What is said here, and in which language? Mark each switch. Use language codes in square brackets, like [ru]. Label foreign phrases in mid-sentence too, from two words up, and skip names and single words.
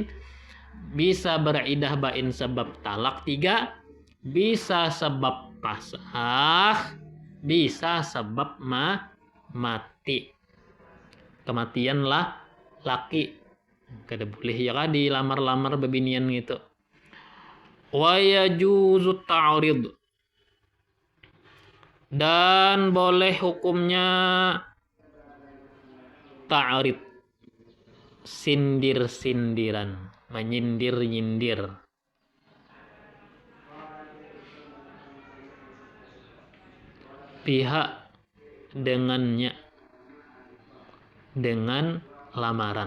[bjn] Bisa beridah bain sebab talak 3, bisa sebab pasah, bisa sebab mati. Kematian lah laki. Kada boleh ya kan dilamar-lamar bebinian gitu. [ar] ويجوز التعريض, [id] dan boleh hukumnya ta'rid, sindir-sindiran, menyindir-nyindir. Pihak dengannya, dengan lamaran.